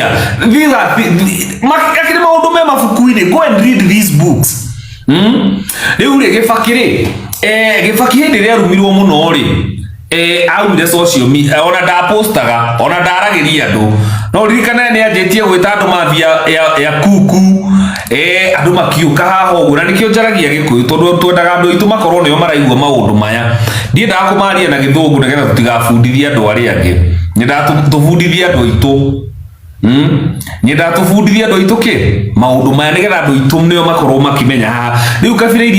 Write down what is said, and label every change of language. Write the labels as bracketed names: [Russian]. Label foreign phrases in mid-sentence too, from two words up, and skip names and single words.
[English] These are [Kikuyu] akiri maundu me mafuku-ini. [English] Go and read these books. [Kikuyu] Riu ri Githaiga Githaiga hindi ri arumirwo muno ri aumire [English] social media [Kikuyu] ona da postaga ona ndaragiria andu no ririkana ni anjitie gwita andu mavia ya kuku andu makiuka haha uguo na nikio njaragia Gikuyu tondu twendaga andu itu makorwo nio maraigua maundu maya ndiendaga kumaria na Githungu nigetha tutigabundithia andu aria angi nyendaga tubundithia andu itu nyendaga tubundithia andu itu ki maundu maya nigetha andu itu nio makorwo makimenya haha riu kabira iria